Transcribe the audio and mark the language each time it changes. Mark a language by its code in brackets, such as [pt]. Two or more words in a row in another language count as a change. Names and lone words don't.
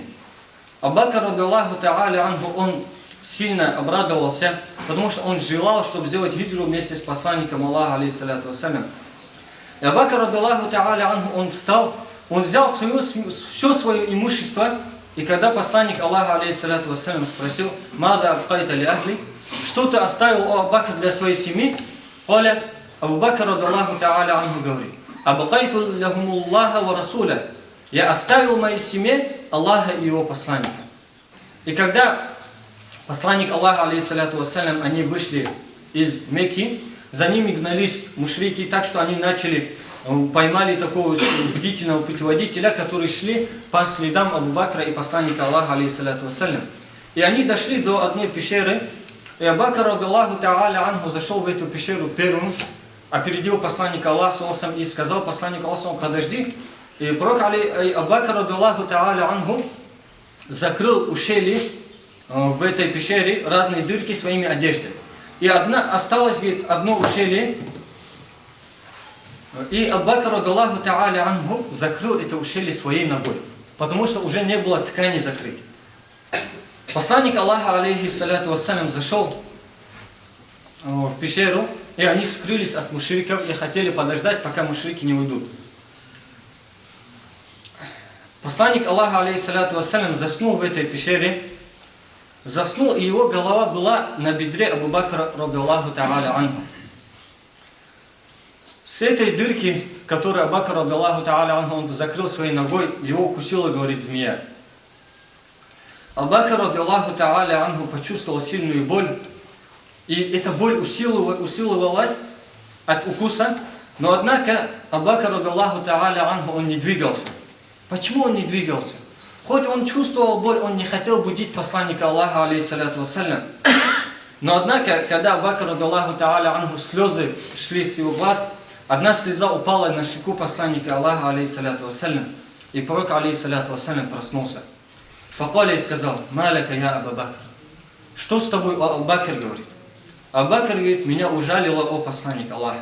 [ru] Абу Бакр, [ar] رضي الله تعالى عنه, [ru] он сильно обрадовался, потому что он желал, чтобы сделать хиджру вместе с посланником Аллаха, [ar] عليه الصلاة والسلام. [ru] И Абу Бакр, [ar] رضي الله تعالى عنه, [ru] он встал, он взял все свое имущество, и когда посланник Аллаха, [ar] عليه الصلاة والسلام, [ru] спросил: [ar] «ماذا أبقيت لأهلي?» [ru] Что ты оставил, о Абу Бакр, для своей семьи? Абу Бакр, [ar] رضي الله تعالى عنه, [ru] говорит: [ar] «أبقيت لهم الله ورسوله». [ru] я оставил в моей семье Аллаха и его посланника. И когда посланник Аллаха, [ar] عليه الصلاة والسلام, [ru] они вышли из Мекки, за ними гнались мушрики, так что они поймали такого бдительного путеводителя, которые шли по следам Абу Бакра и посланника Аллаха, [ar] عليه الصلاة والسلام. [ru] И они дошли до одной пещеры, и Абу Бакр, [ar] رضي الله تعالى عنه, [ru] зашел в эту пещеру первым, опередил посланника Аллаха и сказал посланнику Аллаха: подожди. И пророк Абу Бакр, [ar] رضي الله تعالى عنه, [ru] закрыл ушелье в этой пещере, разные дырки своими одеждами. И осталось, говорит, одно ушелье. И Абу Бакр, [ar] رضي الله تعالى عنه, [ru] закрыл это ушелье своей ногой, потому что уже не было ткани закрыть. Посланник Аллаха, [ar] عليه الصلاة والسلام, [ru] зашел в пещеру, и они скрылись от мушриков и хотели подождать, пока мушрики не уйдут. Посланник Аллаха, [ar] عليه الصلاة والسلام, [ru] заснул в этой пещере. Заснул, и его голова была на бедре Абу Бакра, [ar] رضي الله تعالى عنه. [ru] С этой дырки, которую Абу Бакр, [ar] رضي الله تعالى عنه, [ru] он закрыл своей ногой, его укусила, говорит, змея. Абу Бакр, [ar] رضي الله تعالى عنه, [ru] почувствовал сильную боль, и эта боль усиливалась от укуса, но однако Абу Бакр, [ar] رضي الله تعالى عنه, [ru] он не двигался. Почему он не двигался? Хоть он чувствовал боль, он не хотел будить посланника Аллаха, [ar] عليه الصلاة والسلام. [ru] Но однако, когда Абу Бакр, [ar] رضي الله تعالى عنه, [ru] слезы шли с его глаз, одна слеза упала на щеку посланника Аллаха, [ar] عليه الصلاة والسلام, [ru] и пророк, [ar] عليه الصلاة والسلام, [ru] проснулся. Факаля и сказал: [ar] ما لك يا [ru] Абу Бакр. Что с тобой, Абу Бакр, говорит? Абу Бакр говорит: меня ужалило, о посланник Аллаха.